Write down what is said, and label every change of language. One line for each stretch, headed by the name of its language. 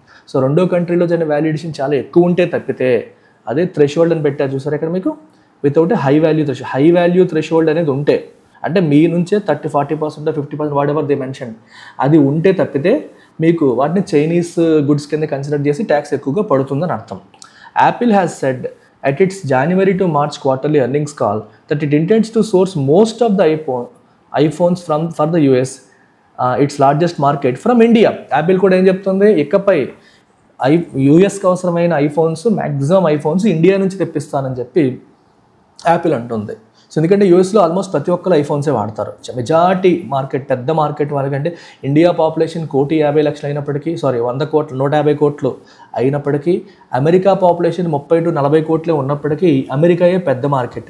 Telugu: So రెండో కంట్రీలో జరిగిన వాల్యూ ఎడిషన్ చాలా ఎక్కువ ఉంటే తప్పితే, అదే థ్రెషోల్డ్ అని పెట్టారు చూసారు ఇక్కడ మీకు,
English: Without high value threshold.
Telugu: High value threshold అనేది ఉంటే, అంటే మీ నుంచే 30-40% 50%
English: whatever they mention,
Telugu: అది ఉంటే తప్పితే మీకు వాటిని చైనీస్ గుడ్స్ కింద కన్సిడర్ చేసి ట్యాక్స్ ఎక్కువగా పడుతుందని అర్థం.
English: Apple has said at its January to March quarterly earnings call that it intends to source most of the iPhones for the US, its largest market, from India.
Telugu: Apple కూడా ఏం చెప్తుంది, ఇకపై యూఎస్కి అవసరమైన iPhones, maximum iPhones India నుంచి తెప్పిస్తానని చెప్పి Apple అంటుంది. So ఎందుకంటే యూఎస్లో ఆల్మోస్ట్ ప్రతి ఒక్కరు ఐఫోన్సే వాడతారు, మెజారిటీ మార్కెట్, పెద్ద మార్కెట్ వాళ్ళకంటే. ఇండియా పాపులేషన్ 1,50,00,000 అయినప్పటికీ, 100 కోట్లు 150 కోట్లు అయినప్పటికీ, అమెరికా పాపులేషన్ 30-40 కోట్లే ఉన్నప్పటికీ అమెరికాయే పెద్ద మార్కెట్.